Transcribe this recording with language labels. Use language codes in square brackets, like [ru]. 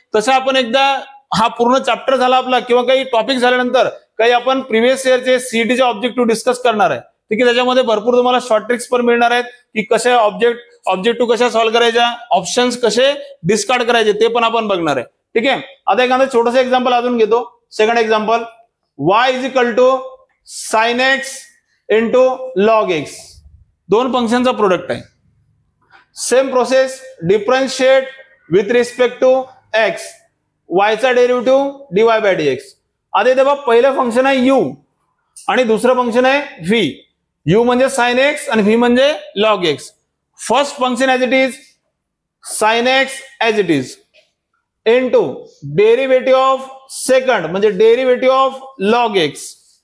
[mr] तसं आपण एकदा हा पूर्ण चॅप्टर झाला आपला किंवा काही टॉपिक झाल्यानंतर काही आपण प्रिव्हियस इयरचे सीईटीचे ऑब्जेक्टिव्ह डिस्कस करणार आहे. ठीक आहे, त्याच्यामध्ये भरपूर तुम्हाला शॉर्ट ट्रिक्स पण मिळणार आहेत की कशा ऑब्जेक्टिव्ह कशा सॉल्व्ह करायच्या, ऑप्शन्स कसे डिस्कार्ड करायचे ते पण आपण बघणार आहे. ठीक आहे, आता एखादं छोटंसं एक्झाम्पल अजून घेतो. [en] Second example, y is equal to sine x into log x. [mr] दोन फंक्शनचा प्रोडक्ट आहे. Same process, differentiate with respect to x, y चा डेरिव्हेटिव्ह dy बाय dx. आता इथे बघा पहिलं फंक्शन आहे u आणि दुसरं फंक्शन आहे v. u म्हणजे साइन एक्स आणि v म्हणजे log x. [en] first function as it is sine x as it is into derivative of second [mr] म्हणजे डेरिव्हेटिव्ह ऑफ लॉग एक्स.